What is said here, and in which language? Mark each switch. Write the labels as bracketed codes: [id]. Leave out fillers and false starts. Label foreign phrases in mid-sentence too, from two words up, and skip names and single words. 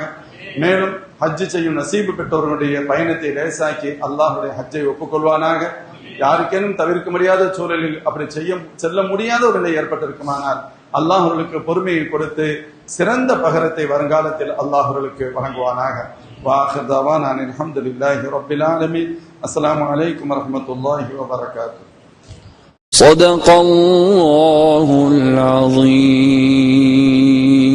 [ta] மேலும் ஹஜ்ஜு செய்யும் நசீபு பெற்றவர்களுடைய பயணத்தை லேசாக்கி அல்லாஹுடைய ஹஜ்ஜை ஒப்புக்கொள்வானாக. யாருக்கேனும் தவிர்க்க முடியாத சூழலில் அப்படி செல்ல முடியாத ஒரு நிலை ஏற்பட்டிருக்குமானால் அல்லாஹ் அவர்களுக்கு பொறுமையை கொடுத்து சிறந்த பகரத்தை வருங்காலத்தில் அல்லாஹ் அவர்களுக்கு வழங்குவானாக. [ar] وآخر دعوانا أن الحمد لله رب العالمين. السلام عليكم ورحمة الله وبركاته. صدق الله العظيم.